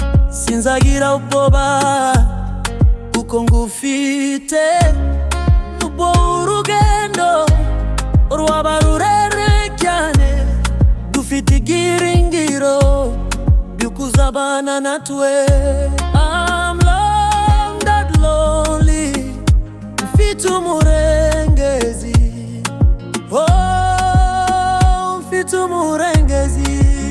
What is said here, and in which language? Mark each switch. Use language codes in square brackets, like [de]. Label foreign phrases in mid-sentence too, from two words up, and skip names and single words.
[rw] Sinzagira ubwoba, kuko ngufite. Nubo urugendo rwaba rurerure cyane, dufite ibyiringiro by'ukuzabana natwe. [en] I'm loved, not lonely. [rw] Mfite umurengezi. Oh, mfite umurengezi.